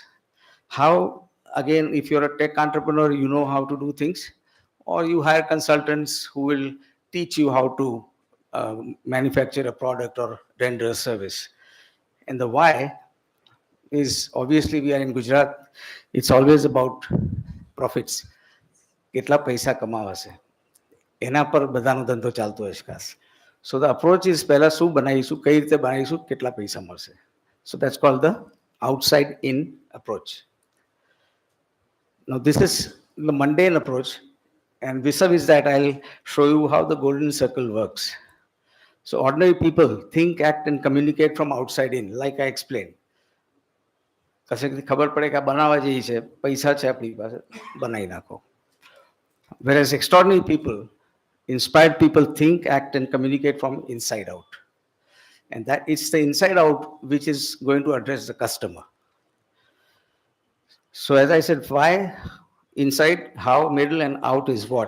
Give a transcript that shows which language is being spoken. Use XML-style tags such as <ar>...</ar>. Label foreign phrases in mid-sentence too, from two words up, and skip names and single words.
<en>How, again, if you're a tech entrepreneur, you know how to do things, or you hire consultants who will teach you how to manufacture a product or render a service. And the why is, obviously we are in Gujarat, it's always about profits.</en> <gu>કેટલા પૈસા કમાવા છે એના પર બધાનો ધંધો ચાલતો હોય છે ખાસ.</gu> <en>So the approach is</en> <gu>પહેલા શું બનાવીશું, કઈ રીતે બનાવીશું, કેટલા પૈસા મળશે.</gu> <en>So that's called the outside in approach. Now this is the mundane approach, and vis-a-vis that I'll show you how the golden circle works. So ordinary people think, act and communicate from outside in, like I explained.</en> <gu>કશેકથી ખબર પડે કે આ બનાવવા જેવી છે, પૈસા છે આપણી પાસે, બનાવી નાખો.</gu> <en>Whereas extraordinary people, inspired people think, act and communicate from inside out. And that it's the inside out which is going to address the customer. So as I said, why, inside, how, middle and out is what.</en>